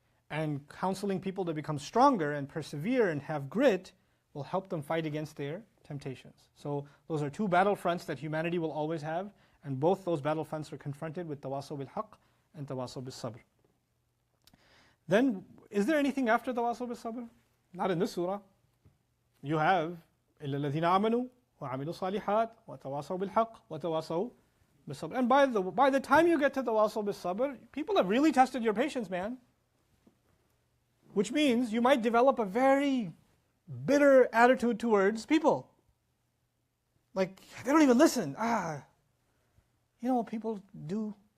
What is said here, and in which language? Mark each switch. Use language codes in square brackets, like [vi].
[en] And counseling people to become stronger and persevere and have grit will help them fight against their temptations. So those are two battlefronts that humanity will always have, and both those battlefronts are confronted with tawasaw bil haqq and tawasaw bil sabr. Then, is there anything after tawasaw bil sabr? Not in this surah. You have [ar] إِلَّا الَّذِينَ آمَنُوا وَعَمِلُوا الصَّالِحَاتِ وَتَوَاصَوْا بِالْحَقِّ وَتَوَاصَوْا بِالصَّبْرِ. [en] And by the time you get to tawasaw bil sabr, people have really tested your patience, man. Which means you might develop a very bitter attitude towards people. Like, they don't even listen. People do.